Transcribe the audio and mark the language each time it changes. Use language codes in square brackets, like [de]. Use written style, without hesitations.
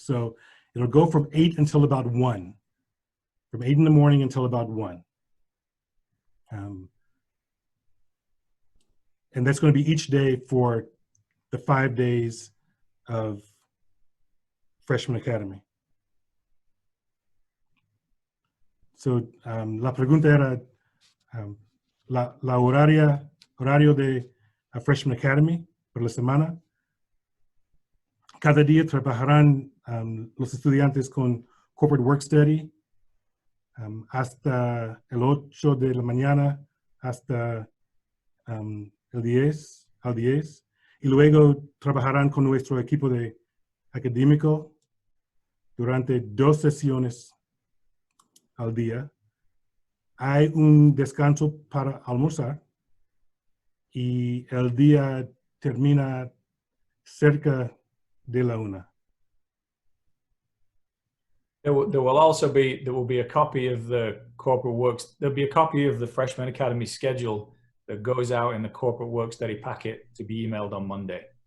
[en] So it'll go from 8 until about 1. From 8 in the morning until about 1. And that's going to be each day for the 5 days of Freshman Academy. [es] So la pregunta era la horario de Freshman Academy por la semana. Cada día trabajarán los estudiantes con Corporate Work Study hasta el 8 de la mañana hasta el 10 al 10. Y luego trabajarán con nuestro equipo de académico durante 2 sesiones al día. Hay un descanso para almorzar y el día termina cerca de la 1. [en] There will be a copy of the corporate works. There'll be a copy of the Freshman Academy schedule that goes out in the corporate work study packet to be emailed on Monday.